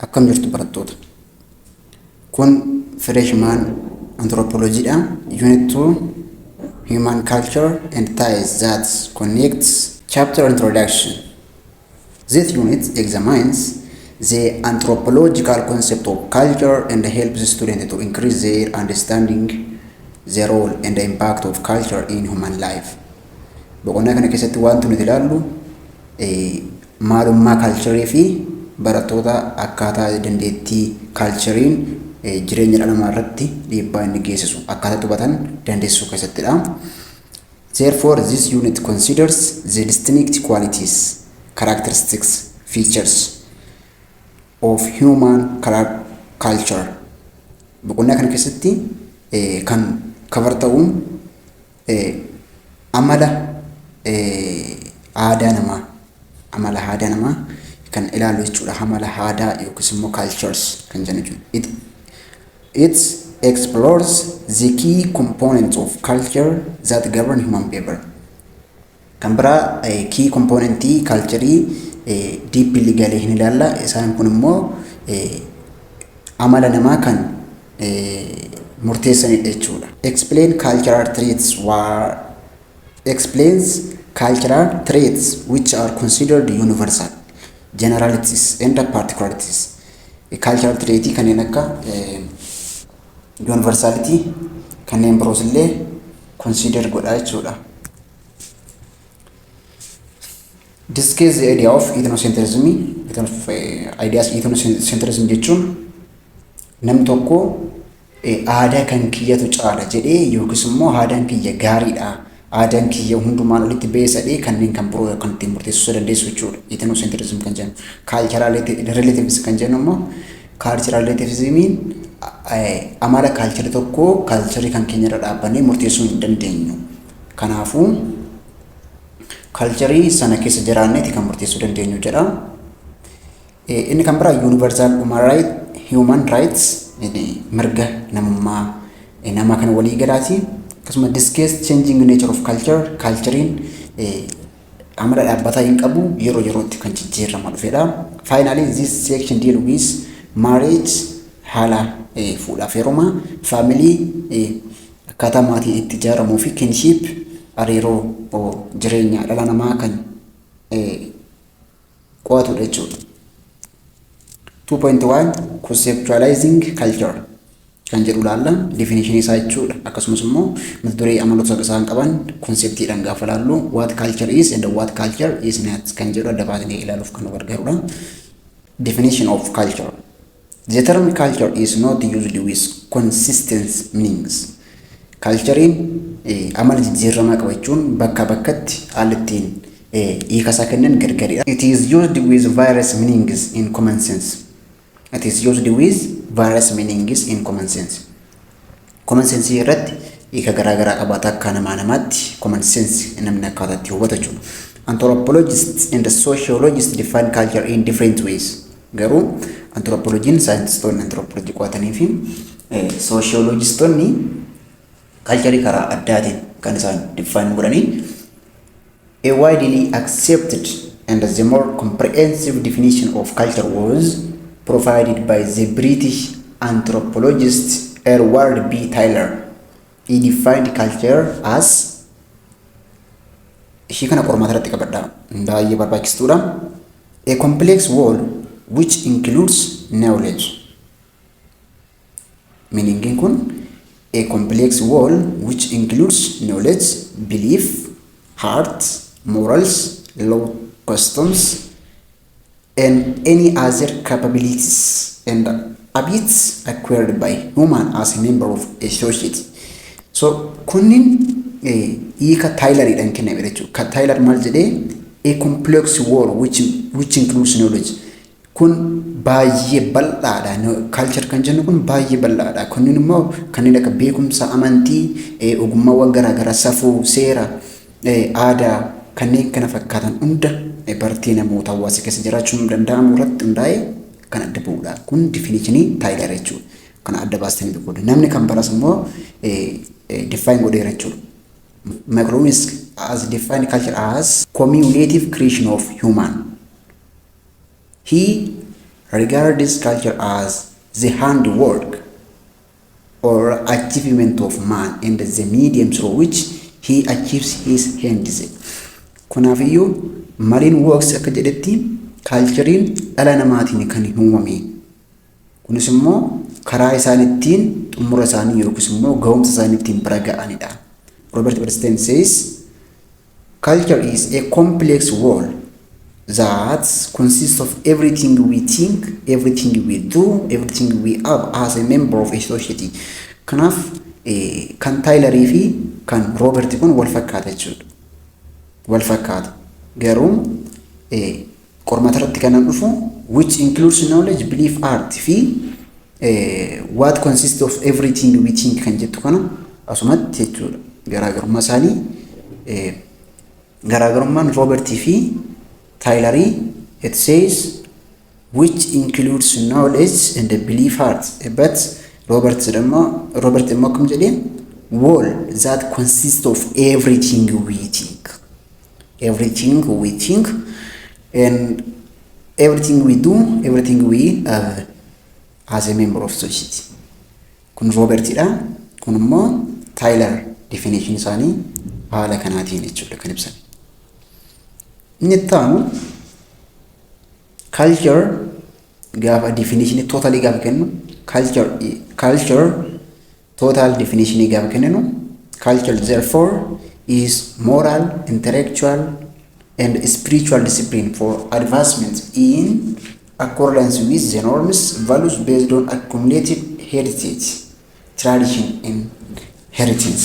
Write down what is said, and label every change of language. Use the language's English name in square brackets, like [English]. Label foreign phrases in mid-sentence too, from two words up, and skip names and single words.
[Oromo] akkam jirtu barattoota. Kun [English] freshman anthropology [Oromo] dha. [English] Unit 2 human culture and ties that connects chapter introduction. This unit examines the anthropological concept of culture and helps students to increase their understanding the role and the impact of culture in human life. [Oromo] Boqonnaa kana keessatti wanti nuti ilaallu maalummaa culture fi barattoota akkaataa dandeettii culturein jireenya dhala namaa irratti dhiibbaa inni geessisu akkaataa hubatan dandeessisuu keessattidha. [English] Therefore, this unit considers the distinct qualities, characteristics, features of human culture. [Oromo] Boqonnaa kana keessatti kan cover ta'uun amala aadaa namaa kan ilaalu jechuudha. Amala aadaa yookiis immoo cultures kan jennu jechuudha. [English] It explores the key components of culture that govern human behavior. [Oromo] Kan biraa key componentii cultureii deeply galee hin ilaalla. Isaan kun immoo amala namaa kan murteessanidha jechuudha. [English] Explains cultural traits which are considered universal, generalities and particularities. Cultural traits [Oromo] kanneen akka universality kanneen biroos illee consider godha jechuudha. [English] Discuss the idea of ethnocentrism. [Oromo] Ethnocentrism jechuun namni tokko aadaa kan kiyyatu caala jedhee yookiis immoo aadaan kiyya gaariidha, aadaan kiyya hundumaan olitti beesadhee kanneen kan biroo kan ittiin murteessuu dandeessu jechuudha. Ethnocentrism kan jennu. [English] Cultural relativism [Oromo] kan jennu immoo cultural relativismiin amala culture tokko culture kan keenya irra dhaabbannee murteessuu hin dandeenyu. Kanaafuu culture sana keessa jiraanneeti kan murteessuu dandeenyu jedha. Inni kan biraa [English] universal human rights [Oromo] mirga namummaa nama kan walii galaati. [English] Akkasuma discuss changing nature of culture. [Oromo] Culturein amala dhaabbataa hin qabu, yeroo yerootti kan jijjiiramaa dhufedha. [English] Finally, this section deal with marriage, [Oromo] haala fuudhaa fi heerumaa, family akkaataa maatii itti ijaaramuu fi kinship hariiroo jireenya dhala namaa kan qo'atudha jechuudha. 2.1 [English] Conceptualizing culture [Oromo] kan jedhu laalla definition isaa jechuudha. Akkasumas immoo mata duree amaloota isaan qaban konseptiidhaan gaafa laallu [English] what culture is and what culture is not [Oromo] kan jedhu adda baasnee ilaaluuf kan nu gargaarudha. [English] Definition of culture. The term culture is not used with consistent meanings. [Oromo] Culturein amala jijjiiramaa qaba jechuun bakka bakkatti haalli ittiin hiika isaa kennan gargaridha. [English] It is used with various meanings in common sense. Common sense [Oromo] irratti hiika garaagaraa qabaata akka namaa namaatti [English] common sense [Oromo] namni akkaataa itti hubatu jechuudha. [English] Anthropologists and sociologists define culture in different ways. [Oromo] Garuu anthropologiin saayintistoonni anthropology qo'atanii fi sociologistoonni culture karaa addaatiin kan isaan define godhanii. [English] A widely accepted and the more comprehensive definition of culture was provided by the British anthropologist Edward B. [Oromo] Taylor. [English] He defined culture as [Oromo] ishii kana qormaata irratti qabadha baay'ee barbaachistuudha. [English] A complex whole which includes knowledge. Meaning kun a complex whole which includes knowledge, belief, heart, morals, law, customs, and any other capabilities and habits acquired by human as a member of a society. [Oromo] So kunnin hiika Tayloriidhaan kenname jechuudha. [English] Taylor [Oromo] maal jedhee [English] a complex whole which includes knowledge. [Oromo] Kun baay'ee bal'aadha. Culture kan jennu kun baay'ee bal'aadha. Kunnin immoo kanneen akka beekumsa, amantii, ogummaawwan garaagaraa, safuu, seera, aadaa kanneen kana fakkaatan hunda bartee namoota hawaasa keessa jiraachuun danda'amu irratti hundaa'ee kan adda ba'udha. Kun definitionii Taylor jechuudha. Kana adda baastanii beekuudha. Namni kan baras immoo define godheera jechuudha. [English] Macronis as defined culture as cumulative creation of human. He regards culture as the handwork or achievement of man and the medium through which he achieves his ends. [Oromo] Kunaafiyyuu mariin works akka jedhetti kaalchariin dhala namaatiin kan uumame. Kunis immoo karaa isaan ittiin xumura isaanii yookiis immoo ga'umsa isaanii ittiin bira ga'anidha. [English] Robert Bernstein says, culture is a complex whole that consists of everything we think, everything we do, everything we have as a member of a society. [Oromo] Kanaaf kan Taylarii fi kan Robert kun wal fakkaata jechuudha. Wal fakkaata. Garuu qormaata irratti kan dhufu [English] which includes knowledge, belief, art [Oromo] fi [English] what consists of everything we think [Oromo] kan jettu kana asumatti jechuudha. Garaagarummaa isaanii garaagarummaan Robert fi Taylarii, [English] it says which includes knowledge and the belief art, but Robert [Oromo] immoo akkam jedhee [English] whole that consists of everything we think, and everything we do, everything we have as a member of society. [Oromo] Kun Robertidha, kun immoo Taylar definition isaanii haala kanaatiin jechuudha kan ibsan. Inni ta'u culture gaafa definition totally gaafa kennu culture total definition gaafa kennu [English] culture therefore is moral, intellectual and spiritual discipline for advancement in accordance with the norms, values based on accumulated heritage, tradition and heritage.